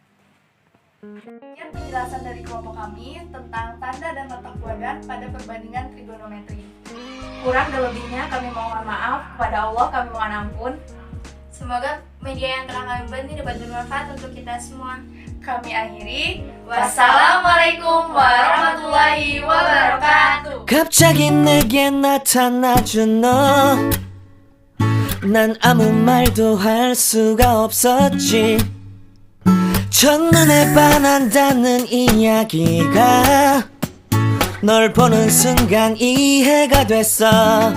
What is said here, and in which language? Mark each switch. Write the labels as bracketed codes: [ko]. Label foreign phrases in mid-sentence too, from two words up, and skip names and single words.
[id] Sekian penjelasan dari kelompok kami tentang tanda dan letak kuadran pada perbandingan trigonometri. Kurang dan lebihnya kami mohon maaf, kepada Allah kami mohon ampun. Semoga media yang telah kami buat ini dapat bermanfaat untuk kita semua. Kami akhiri. [ar] والسلام عليكم ورحمة الله وبركاته. [ko] 갑자기 내게 나타나준 너, 난 아무 말도 할 수가 없었지. 첫눈에 반한다는 이야기가 널 보는 순간 이해가 됐어.